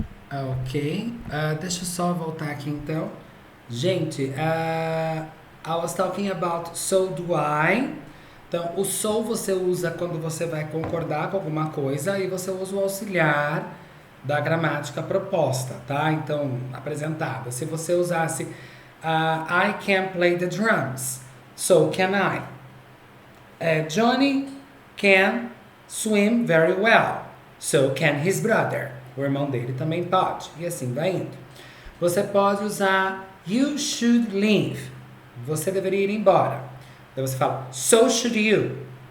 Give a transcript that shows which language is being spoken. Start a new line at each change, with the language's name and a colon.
Portuguese: Ok, deixa eu só voltar aqui então.
English: Gente, I was talking about so do I.
Portuguese: Então, o so você usa quando você vai concordar com alguma coisa e você usa o auxiliar da gramática proposta, tá? Então, apresentada. Se você usasse
English: I can play the drums, so can I. Johnny can swim very well, so can his brother.
Portuguese: O irmão dele também pode. E assim vai indo. Você pode usar
English: you should leave.
Portuguese: Você deveria ir embora. Então você fala
English: so should you.